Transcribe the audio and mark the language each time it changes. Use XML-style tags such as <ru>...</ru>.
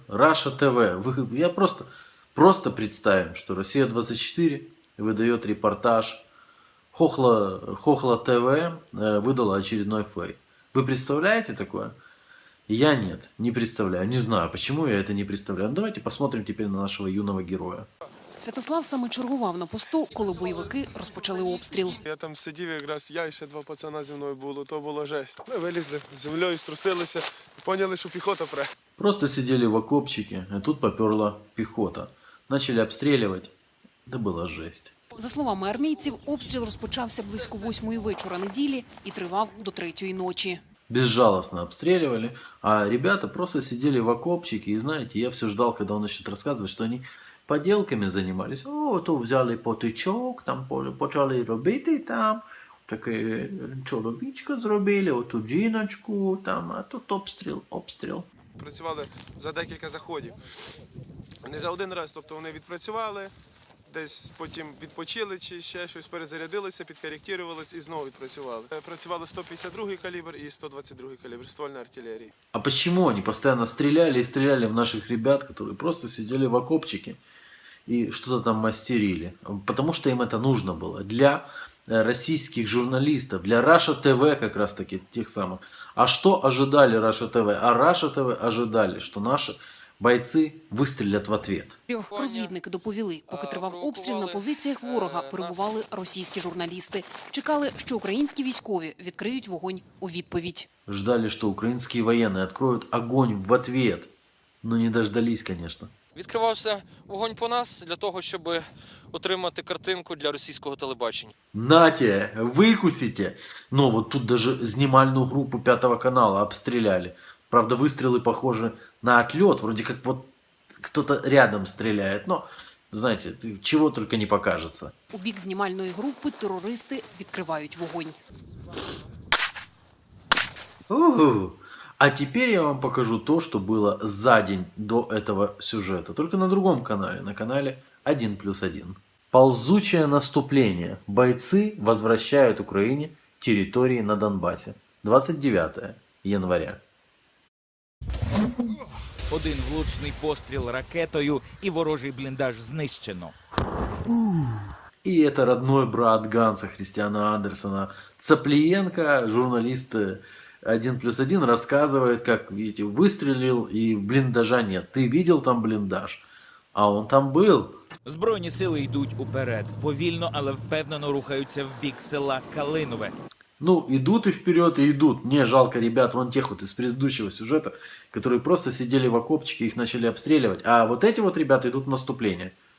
<ru>Раша ТВ. Я просто представим, что Россия-24 выдает репортаж. Хохла ТВ выдала очередной фейк. Вы представляете такое? Я нет, не представляю. Не знаю, почему я это не представляю. Ну, давайте посмотрим теперь на нашего юного героя.</ru> <uk>Святослав саме чергував на посту, коли бойовики розпочали обстріл. Я там сидів якраз, я і ще два пацана зі мною було, то було жесть. Ми вилізли, землею струсилися, поняли, що піхота пре.</uk> <ru>Просто сидели в окопчике, а тут поперла пехота. Начали обстреливать. Да была жесть.</ru> <uk>За словами армійців, обстріл розпочався близько 8-ї вечора неділі і тривав до 3-ї ночі.</uk> <ru>Безжалостно обстреливали, а ребята просто сидели в окопчике. И знаете, я все ждал, когда он начнет рассказывать, что они поделками занимались.</ru> <uk>О, то взяли потичок, там почали робити там, таке чоловічка зробили, оту жіночку, там, а тут обстріл. Працювали за декілька заходів. Не за один раз, тобто вони відпрацювали, десь потім відпочили чи ще щось, перезарядилися, підкоректувалися і знову відпрацювали. Працювали 152-й калібр і 122-й калібр ствольної артилерії.</uk> <ru>А почему они постоянно стреляли и стреляли в наших ребят, которые просто сидели в окопчике и что-то там мастерили? Потому что им это нужно было. Для российских журналистов, для Раша ТВ как раз таки тех самых. А что ожидали Раша ТВ? А Раша ТВ ожидали, что наши бойцы выстрелят в ответ.</ru> <uk>Розвідники доповіли, поки тривав обстріл, на позиціях ворога перебували російські журналісти. Чекали, що українські військові відкриють вогонь у відповідь.</uk> <ru>Ждали, что украинские военные откроют огонь в ответ. Но не дождались, конечно.</ru> <uk>Відкривався вогонь по нас для того, щоб отримати картинку для російського телебачення.</uk> <ru>Нате, выкусите. Но вот тут даже снимальную группу 5 канала обстреляли. Правда, выстрелы похожи на отлет. Вроде как вот кто-то рядом стреляет. Но, знаете, чего только не покажется.</ru> <uk>У бік знімальної групи терористи відкривають вогонь. Угу.</uk> <ru>А теперь я вам покажу то, что было за день до этого сюжета. Только на другом канале, на канале 1+1. Ползучее наступление. Бойцы возвращают Украине территории на Донбассе. 29 января.</ru> <uk>Один влучний постріл ракетою і ворожий бліндаж знищено.</uk> <ru>И это родной брат Ганса Христиана Андерсона. Цаплиенко, журналист 1+1, рассказывает, как, видите, выстрелил и блиндажа нет. Ты видел там блиндаж? А он там был.</ru> <uk>Збройні сили йдуть уперед. Повільно, але впевнено рухаються в бік села Калинове.</uk> <ru>Ну, идут и вперед, и идут. Мне жалко ребят, вон тех вот из предыдущего сюжета, которые просто сидели в окопчике, их начали обстреливать. А вот эти вот ребята идут в наступление.</ru>